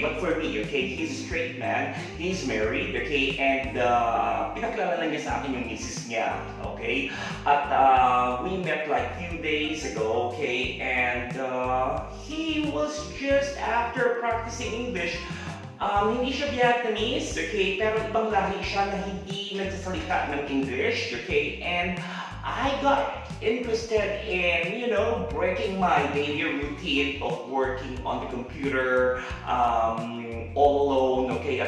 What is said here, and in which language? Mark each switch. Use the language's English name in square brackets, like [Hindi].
[English] But for me, okay, he's a straight man, he's married, okay? [Filipino] And pinakilala lang niya sa akin yung misis niya, okay? [English] At we met like few days ago, okay? And he was just after practicing English. [Filipino] Hindi siya Vietnamese, okay? Pero ibang lahi siya na hindi nagsasalita ng English, okay? [English] And I got interested in, you know, breaking my daily routine of working on the computer all alone, okay?